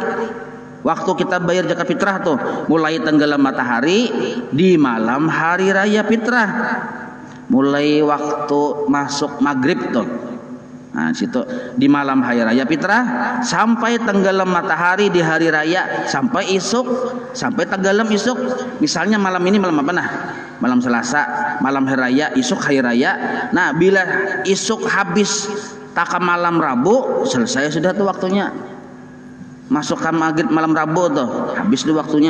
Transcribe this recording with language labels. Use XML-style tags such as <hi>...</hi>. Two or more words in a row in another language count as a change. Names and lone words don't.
<id>Waktu kita bayar zakat fitrah tuh mulai tenggelam matahari di malam hari raya fitrah, mulai waktu masuk maghrib tuh. Nah situ di malam hari raya fitrah sampai tenggelam matahari di hari raya,</id> <bjn>sampai isuk, sampai tenggelam isuk.</bjn> <id>Misalnya malam ini malam apa nah? malam Selasa, malam hari raya, isuk hari raya.</id> <bjn>Nah, bila isuk habis taka malam Rabu, selesai sudah tuh waktunya.</bjn> <id>Masuk ke maghrib malam Rabu tuh, habis tuh waktunya.</id>